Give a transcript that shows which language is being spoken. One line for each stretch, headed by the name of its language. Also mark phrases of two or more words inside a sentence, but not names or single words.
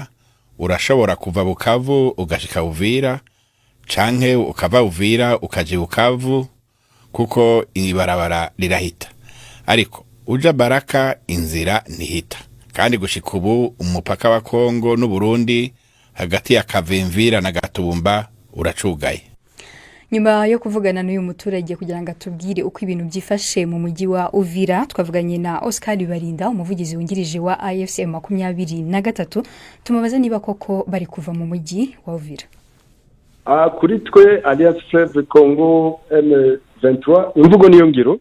Rundi: Urashobora kuva Bukavu ugashika Uvira, canke ukava Uvira ukaja Bukavu, kuko ibarabara rirahita. Ariko uja Baraka inzira ntihita, kandi gushika ubu umupaka wa Kongo n'u Burundi hagati ya Kavimvira na Gatumba uracugaye.
Kinyarwanda: Nyuma yo kuvugana n'uyu muturage kugira ngo atubwire uko ibintu byifashe mu mujyi wa Uvira, twavuganye na Oscar Barinda, umuvugizi wungirije wa AFC 23, tumubaza niba koko bari kuva mu mujyi wa Uvira. Kuri twe Alliance Fleuve Congo M23 imvugo niyo ngiro.